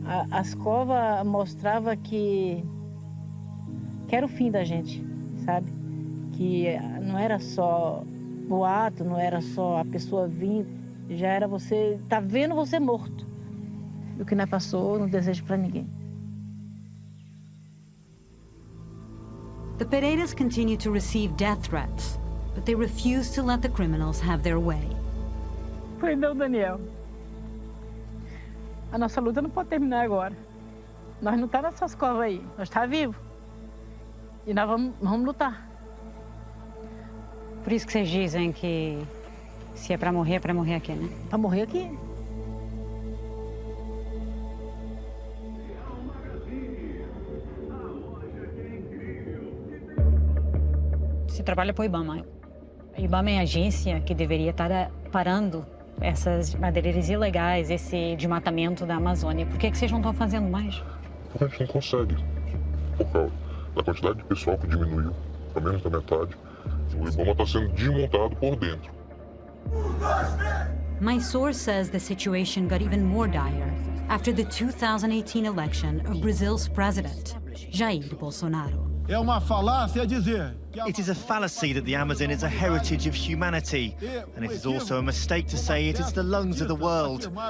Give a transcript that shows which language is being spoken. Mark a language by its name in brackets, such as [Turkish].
[Portuguese] As covas mostrava que era o fim da gente, sabe? Que não era só o ato, não era só a pessoa vir, já era você, tá vendo você morto. E o que não passou, não desejo para ninguém. [English] The Pereiras continue to receive death threats, but they refuse to let the criminals have their way. [Portuguese] Perdão, Daniel. A nossa luta não pode terminar agora. Nós não tá nessas covas aí, nós tá vivo. E nós vamos lutar. Por isso que vocês dizem que se é pra morrer aqui, né? Pra morrer aqui. Você trabalha pro Ibama. A IBAMA é a agência que deveria estar parando essas madeireiras ilegais, esse desmatamento da Amazônia. Por que vocês não estão fazendo mais? Porque a gente não consegue. Por causa da quantidade de pessoal que diminuiu para menos da metade. O IBAMA está sendo desmontado por dentro. [English] My source says the situation got even more dire after the 2018 election of Brazil's president, Jair Bolsonaro. [Portuguese] É uma falácia dizer que [English] It is a fallacy that the Amazon is a heritage of humanity, and it is also a mistake to say it is the lungs of the world.